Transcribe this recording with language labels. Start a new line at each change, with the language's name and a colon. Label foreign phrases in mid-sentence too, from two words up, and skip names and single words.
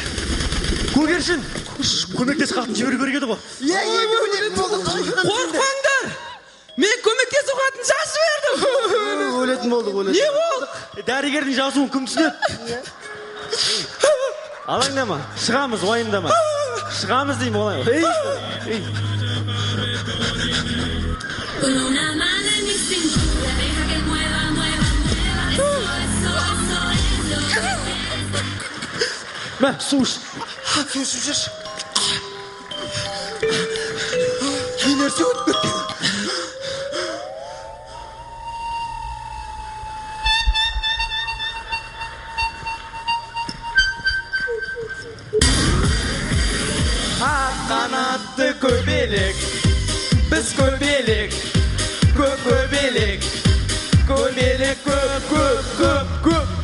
Kazakh: Көгершін, көмектес қатын жіберу керек еді ғой. Қорқпаңдар! Мен көмектесу қатын жазып бердім. Өлетін болды. Не болды? Дәрігердің жазуын кім түсінеді? Алаңдама, шығамыз, уайымдама. Шығамыз деймін олай.
Spanish: Con una mano en mi cintura, deja que mueva.
Kazakh: Мә, су іш. Су ішіп. Не нәрсе өтіп кеткен? Қанатты көбелек, біз көбелек, көбелек, көбелек, көп.